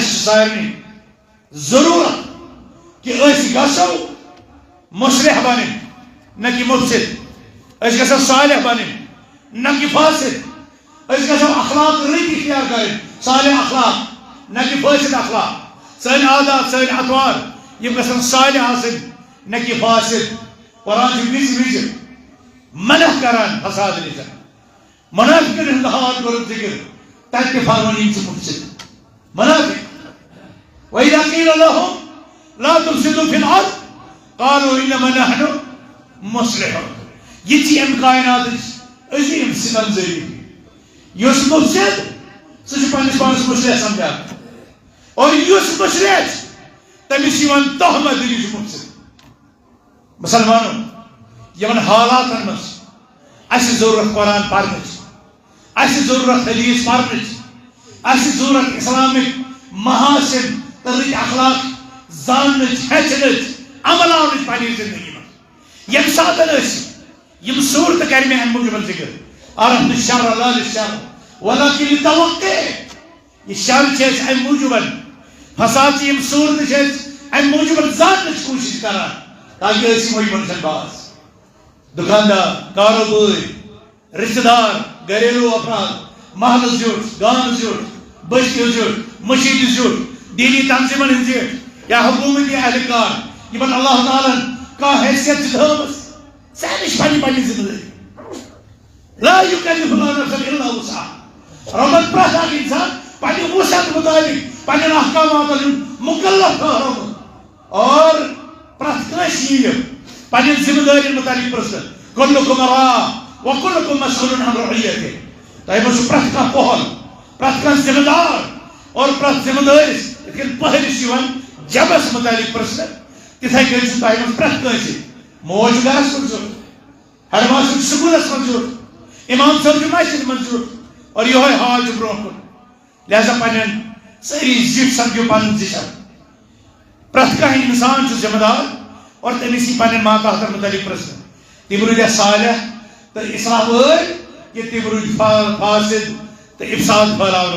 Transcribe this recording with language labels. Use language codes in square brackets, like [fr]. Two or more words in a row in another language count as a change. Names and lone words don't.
[ks] چھِ سارنٕے ضروٗرت کہ أسۍ گژھو مُصلح بنٕنۍ نہ کہ مُفسِد أسۍ گژھو صالح بنٕنۍ نہ کہ فاسد أسۍ گژھو اخلاق رٕتۍ اختیار کرٕنۍ صالح اخلاق نہ کہ فاسد اخلاق سٲنۍ عادات سٲنۍ اطوار یِم گژھن صالح آسٕنۍ نہ کہ فاسد قرآن چھُ وِزِ وِزِ منع کران فساد نِش منافقن ہُنٛد حال کوٚرُکھ ذِکر تتہِ تہِ فرمون یِم چھِ مُفسِد منافق [ar] وإذا قيل لهم لا تفسدوا في الأرض قالوا إنما نحن مصلحون [ks] یہ چھ ام کائناتٕچ عظیٖم سِتمزٲری یُس مُفسِد سُہ چھُ پننِس پانس مُصلح سمجھان اور یُس مُصلح چھُ تٔمِس چھِ یِوان تہمت دِنہٕ یہِ چھُ مُفسِد مسلمانو یمن حالاتن منٛز اَسہِ ضروٗرت قرآن پرنٕچ اَسہِ ضروٗرت حدیث پرنٕچ اَسہِ ضروٗرت اسلامِک محاسن تہٕ رٕتۍ اخلاق زاننٕچ ہیٚچھنٕچ عملاونٕچ پننہِ زندگی منٛز ییٚمہِ ساتہٕ أسۍ یِم صوٗرتہٕ کرِ مےٚ امہِ موٗجوٗب ذِکر [ar] عرفت الشر لا للشر ولكن للتوقع [ks] یہِ شر چھِ أسۍ امہِ موٗجوٗب فساد چھِ یِم صوٗرتہٕ چھِ أسۍ امہِ موٗجوٗب زاننٕچ کوٗشش کران تاکہِ أسۍ یِمو یِمن نِش باز دُکاندار کاروبٲرۍ رشتہٕ دار گھریلوٗ افراد محلہٕ زیُٹھ گامہٕ زیُٹھ بستی زیُٹھ مٔشیٖدِ زیُٹھ دیٖنی تنظیٖمن ہٕنٛدۍ زیٹھ یا حکوٗمتی اہلکار یِمن اللہ تعالیٰ ہن کانٛہہ حیثیت چھِ تھٲومٕژ سارنٕے چھِ پنٕنۍ پنٕنۍ ذمہٕ دٲری [ar] لا يكلف الله نفسا الا وسعها [ks] ربن پرٛٮ۪تھ اکھ انسان پننہِ وسعت مطابق پننٮ۪ن احکاماتن ہُنٛد مُکلف ٹھٔہرومُت اور پرٛٮ۪تھ کٲنٛسہِ یِیہِ پننٮ۪ن ذمہٕ دٲرین متعلق پرژھنہٕ [ar] كلكم راع وكلكم مسؤول عن رعيته [ks] تۄہہِ منٛز چھُ پرٛٮ۪تھ کانٛہہ پوہل پرٛٮ۪تھ کانٛہہ ذمہٕ دار اور پرٛٮ۪تھ ذمہٕ دٲرِس یِتھ کٔنۍ پٔہرِس یِوان جبس متعلق پرژھنہٕ تِتھے کٔنۍ چھُ تۄہہِ منٛز پرٛٮ۪تھ کٲنٛسہِ موج چھُ گرس منٛز ضروٗرت ہیڈ ماسٹر چھُ سکوٗلس منٛز ضروٗرت امام صٲب چھُ مسجد منٛز ضروٗرت اور یِہوے حال چھُ برٛونٛہہ کُن لہذا پننٮ۪ن سٲری زِٹھۍ سمجھو پنُن زِچھن پرٛٮ۪تھ کانٛہہ انسان چھُ ذمہٕ دار اور تٔمِس یی پننٮ۪ن ماتحتن متعلق پرژھنہٕ تِم روٗدیا صالح تہٕ اصلاح وٲلۍ کہِ تِم روٗدۍ فاسد تہٕ افساد پھٔہلاون